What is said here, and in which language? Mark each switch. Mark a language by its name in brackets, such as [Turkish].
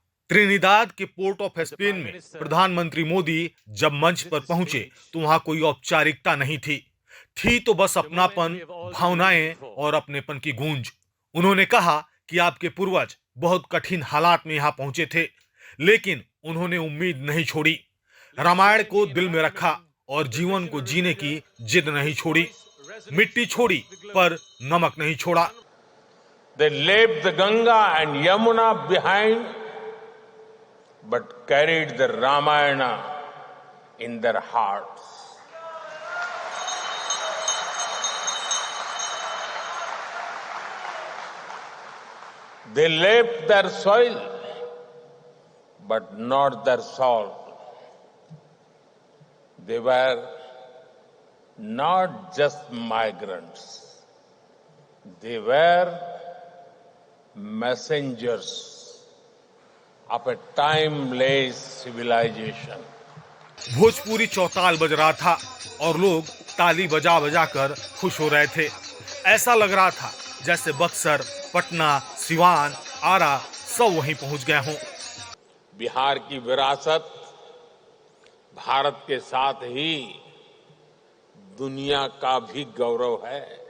[Hindi] Trinidad के port of Spain में प्रधानमंत्री मोदी जब मंच पर पहुंचे तो वहां कोई औपचारिकता नहीं थी तो बस अपनापन, भावनाएं और अपनेपन की गूंज। उन्होंने कहा कि आपके पूर्वज बहुत कठिन हालात में यहाँ पहुंचे थे, लेकिन उन्होंने उम्मीद नहीं छोड़ी, रामायण को दिल में रखा और जीवन को जीने की जिद नहीं छोड़ी। मिट्टी छोड़ी पर नमक नहीं छोड़ा। [English] They left the Ganga and Yamuna behind, but carried the Ramayana in their hearts. They left their soil, but not their soul. They were not just migrants. They were messengers of a timeless civilization. [Hindi] Bhojpuri चौताल बज रहा था और लोग ताली बजा बजा कर खुश हो रहे थे। ऐसा लग रहा था जैसे बक्सर, पटना, सिवान, आरा सब वहीं पहुंच गए हों। बिहार की विरासत भारत के साथ ही दुनिया का भी गौरव है।